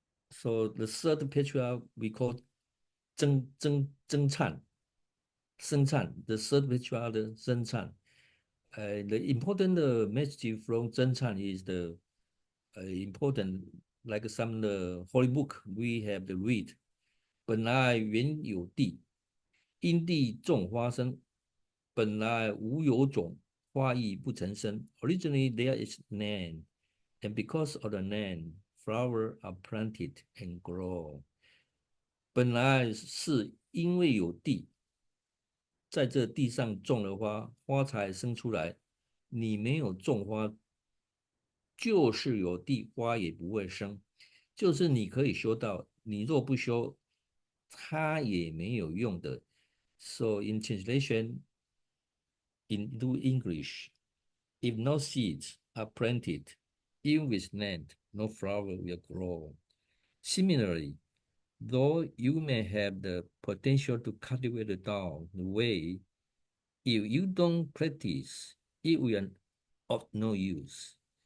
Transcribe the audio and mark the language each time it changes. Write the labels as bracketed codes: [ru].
[en] So the third patriarch we call Zheng Chan. The third patriarch Zheng Chan. The important message from Zheng Chan is the important, like some holy book we have to read. [zh] 本来原有地，因地种花生。本来无有种，花亦不曾生。 [en] Originally there is land, and because of the land, flowers are planted and grow. [zh] 本来是因为有地，在这地上种了花，花才生出来。你没有种花，就是有地，花也不会生。就是你可以修道，你若不修，它也没有用的。 [en] So in translation into English, if no seeds are planted, even with land, no flower will grow. Similarly, though you may have the potential to cultivate the Tao the way, if you don't practice, it will of no use.